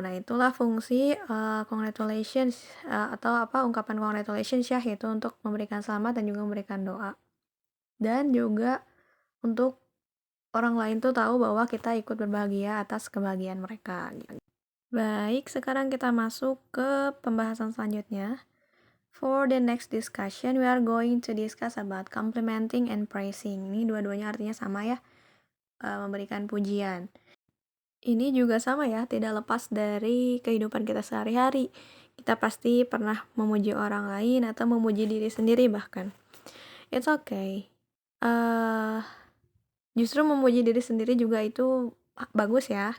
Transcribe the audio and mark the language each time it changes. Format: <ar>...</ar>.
<id>Nah, itulah fungsi congratulations atau ungkapan congratulations ya, yaitu untuk memberikan selamat dan juga memberikan doa. Dan juga untuk orang lain tuh tahu bahwa kita ikut berbahagia atas kebahagiaan mereka. Baik, sekarang kita masuk ke pembahasan selanjutnya.</id> <en>For the next discussion, we are going to discuss about complimenting and praising.</en> <id>Ini dua-duanya artinya sama ya, memberikan pujian. Ini juga sama ya, tidak lepas dari kehidupan kita sehari-hari. Kita pasti pernah memuji orang lain atau memuji diri sendiri bahkan.</id> <en>It's okay.</en> <id>Justru memuji diri sendiri juga itu bagus ya.</id>